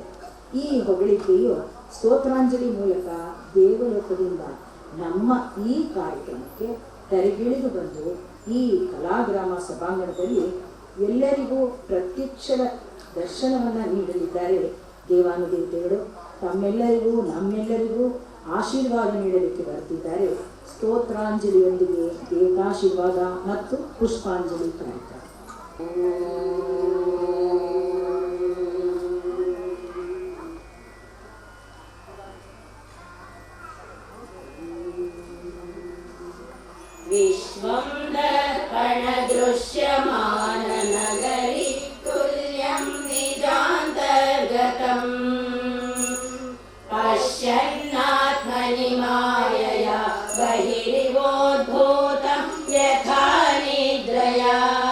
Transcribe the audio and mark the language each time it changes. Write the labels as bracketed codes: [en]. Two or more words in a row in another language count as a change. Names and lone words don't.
[kn] ಈ ಹೊಗಳಿಕೆಯು ಸ್ತೋತ್ರಾಂಜಲಿ ಮೂಲಕ ದೇವಲೋಕದಿಂದ ನಮ್ಮ ಈ ಕಾರ್ಯಕ್ರಮಕ್ಕೆ ತೆರೆಗಿಳಿದು ಬಂದು ಈ ಕಲಾಗ್ರಾಮ ಸಭಾಂಗಣದಲ್ಲಿ ಎಲ್ಲರಿಗೂ ಪ್ರತ್ಯಕ್ಷ ದರ್ಶನವನ್ನು ನೀಡಲಿದ್ದಾರೆ. ದೇವಾನುದೇವತೆಗಳು ತಮ್ಮೆಲ್ಲರಿಗೂ ನಮ್ಮೆಲ್ಲರಿಗೂ ಆಶೀರ್ವಾದ ನೀಡಲಿಕ್ಕೆ ಬರ್ತಿದ್ದಾರೆ. ಸ್ತೋತ್ರಾಂಜಲಿಯೊಂದಿಗೆ ದೇವತಾಶೀರ್ವಾದ ಮತ್ತು ಪುಷ್ಪಾಂಜಲಿ ಕಾರ್ಯಕ್ರಮ. [sa] विश्वं दर्पणदृश्यमान नगरी तुल्यं निजान्तर्गतम् पश्यन्नात्मनि मायया बहिरिवोद्भूतं यथा निद्रया